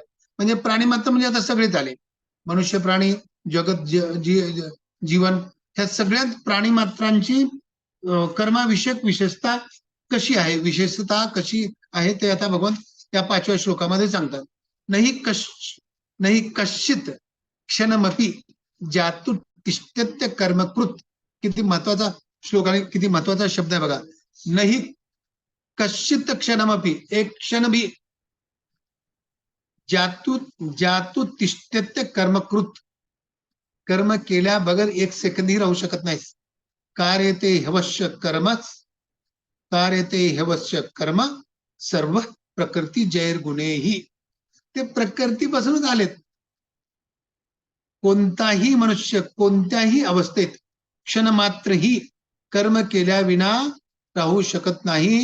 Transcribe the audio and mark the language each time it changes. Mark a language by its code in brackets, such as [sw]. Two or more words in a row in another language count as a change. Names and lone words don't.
[mr] म्हणजे प्राणी मात्र म्हणजे आता सगळेच आले, मनुष्य, प्राणी, जगत, जीवन, ह्या सगळ्यात प्राणी मात्रांची कर्माविषयक विशेषता कशी आहे, विशेषता कशी आहे ते आता भगवंत त्या 5व्या श्लोकामध्ये सांगतात. [sa] नाही कश्चित क्षणमपि जातु तिष्ठत्य कर्मकृत. [mr] किती महत्वाचा श्लोक आहे, किती महत्वाचा शब्द आहे बघा. [sa] नाही कश्चित क्षणमपि, [mr] एक क्षण भी [sa] जातु तिष्ठत्य कर्मकृत, [mr] कर्म केल्या बगर एक सेकंदही राहू शकत नाही. [sa] कार्यते ह्यवश्य कर्म सर्व प्रकृती जैर्गुणेही. [mr] ते प्रकृतीपासूनच आलेत. कोणताही मनुष्य कोणत्याही अवस्थेत क्षणमात्रही कर्म केल्या विना राहू शकत नाही.